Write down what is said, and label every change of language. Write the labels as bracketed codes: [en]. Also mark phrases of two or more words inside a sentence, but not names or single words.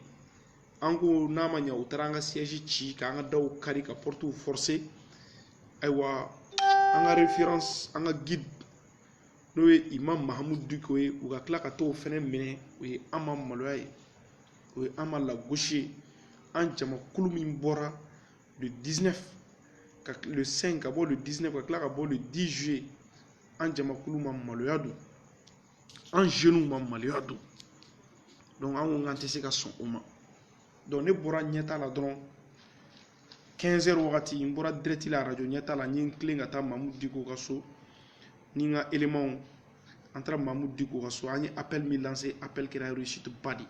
[bm] An ko n'a ma ɲɛ u taara an ka siège ci k'an ka daw kari ka [fr] portes forcer. [bm] Ayiwa an ka référence an ka guide n'o ye Imam Mahamudu Diko ye u ka tila ka t'o fɛnɛ minɛ o ye an ma maloya ye o ye an ma lagosi ye. An jamakulu min bɔra le 19 ka le 5 ka bɔ le 19 ka tila ka bɔ [fr] le 10 juillet [bm] an jamakulu ma maloya don an jeunes ma maloya don. Donc an ko k'an tɛ se ka sɔn o ma. Donc ne bɔra ɲɛta la dɔrɔn 15h wagati n bɔra direct la radio ɲɛta la n ye n tilen ka taa Mahamudu Diko ka so ni n ka éléments an taara Mahamudu Diko ka so an ye appel min lancer appel kɛra réussite ba de.